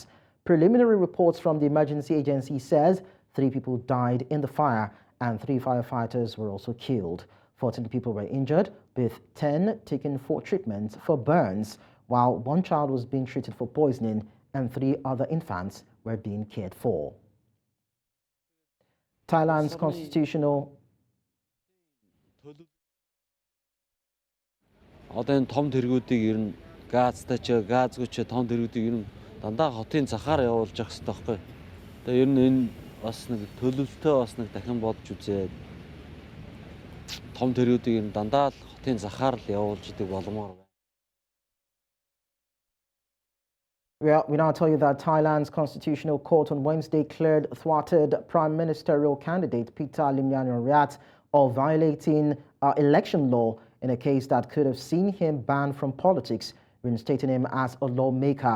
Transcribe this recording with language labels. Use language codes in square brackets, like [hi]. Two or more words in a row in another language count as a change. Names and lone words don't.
[en] Preliminary reports from the emergency agency says 3 people died in the fire and 3 firefighters were also killed. 14 people were injured, with 10 taken for treatment for burns, while 1 child was being treated for poisoning and 3 other infants were being cared for. Thailand's constitutional [mn] Одоо энэ том тэргүүдийг ер нь газтай ч газгүй ч том тэргүүдийг ер нь дандаа хотын захаар явуулж явах хэрэгтэй байхгүй. Тэгээ ер нь энэ бас нэг төлөвлөлтөө бас нэг дахин бодж үзээд том тэргүүдийг ер нь дандаа л хотын захаар л явуулж идэг боломоор байна. [en] Well, we now tell you that Thailand's Constitutional Court on Wednesday cleared thwarted Prime Ministerial candidate Peter Limjaroenrat of violating election law in a case that could have seen him banned from politics, reinstating him as a lawmaker.